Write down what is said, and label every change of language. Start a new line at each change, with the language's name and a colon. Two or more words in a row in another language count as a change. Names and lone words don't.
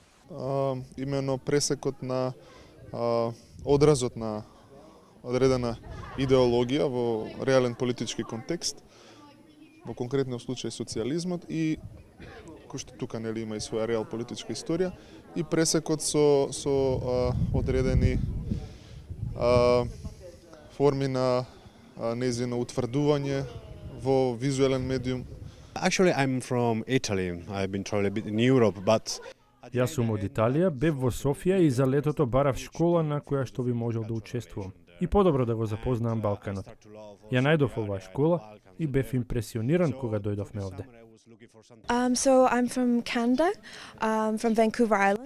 Macedonian: Имено пресекот на одразот на одредена идеологија во реален политички контекст, во конкретниот случај социјализмот и кој што тука нели има и своја реал политичка историја и пресекот со одредени форми на нејзино утврдување во визуелен медиум.
English: Actually, I'm from Italy. I've been traveling a bit in Europe, but
Macedonian: Јас сум од Италија, бев во Софија и за летото барав школа на која што би можел да учествувам. И подобро да го запознаам Балканот. Ја најдов оваа школа и бев импресиониран кога дојдовме овде.
English: So I'm from Canada, from Vancouver Island.